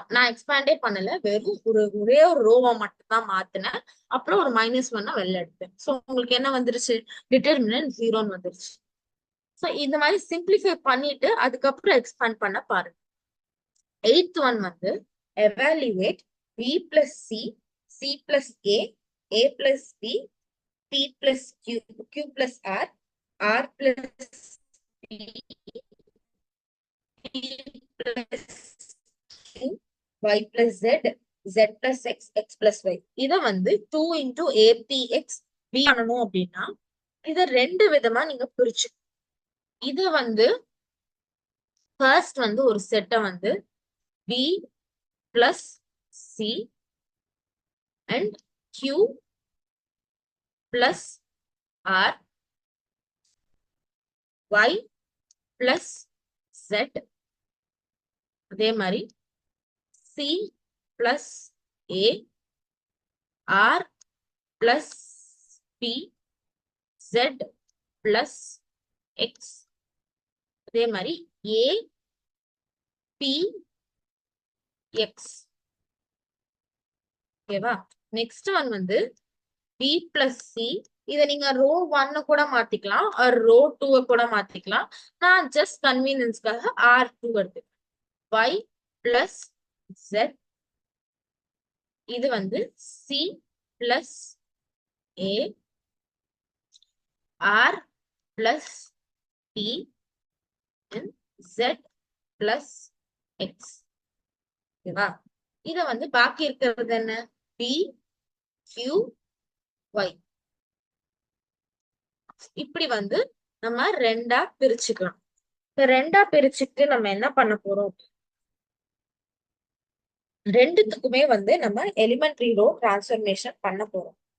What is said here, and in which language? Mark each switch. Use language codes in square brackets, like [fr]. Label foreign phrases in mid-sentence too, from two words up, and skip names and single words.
[ta] நான் எக்ஸ்பேண்டே பண்ணல, வெறும் ஒரே ஒரு ரோவா மட்டும் தான் மாத்தினேன். அப்புறம் ஒரு -1 வெளில எடுத்தேன். சோ உங்களுக்கு என்ன வந்துருச்சு? டிட்டர்மினன்ட் 0ன்னு வந்துருச்சு. சோ இந்த மாதிரி சிம்பிளிஃபை பண்ணிட்டு அதுக்கப்புறம் எக்ஸ்பேண்ட் பண்ண பாருங்க. [en] 8th one வந்து evaluate B plus C, C plus A plus B, P plus Q, Q plus R plus P, P plus Q, Y plus Z, Z plus X, X plus Y. [ta] இத வந்து [en] 2 into APX B [ta] பண்ணணும் அப்படின்னா இத ரெண்டு விதமா நீங்க பிரிச்சு. இது வந்து ஃபர்ஸ்ட் வந்து ஒரு செட்டை வந்து [en] B plus C and Q plus R, Y plus Z, [ta] அதே மாதிரி [en] C plus A, R plus P, Z plus X, [ta] அதே மாதிரி A, P, X. ஓகேவா? [en] next one [ta] வந்து [en] B plus C. [ta] இதை நீங்க ரோ 1 கூட மாத்திக்கலாம், ரோ 2 கூட மாத்திக்கலாம். நான் ஜஸ்ட் கன்வீனியன்ஸ்க்காக R2 எடுத்துக்கிறேன். [en] Y plus Z, [ta] இது வந்து [en] C plus A, R plus P and Z plus X. [ta] ஓகேவா? இத வந்து பாக்கி இருக்கிறது என்ன? P, Q, Y. இப்படி வந்து நம்ம ரெண்டா பிரிச்சுக்கலாம். இப்ப ரெண்டா பிரிச்சுட்டு நம்ம என்ன பண்ண போறோம்? ரெண்டுத்துக்குமே வந்து நம்ம [en] elementary row transformation [ta] பண்ண போறோம்.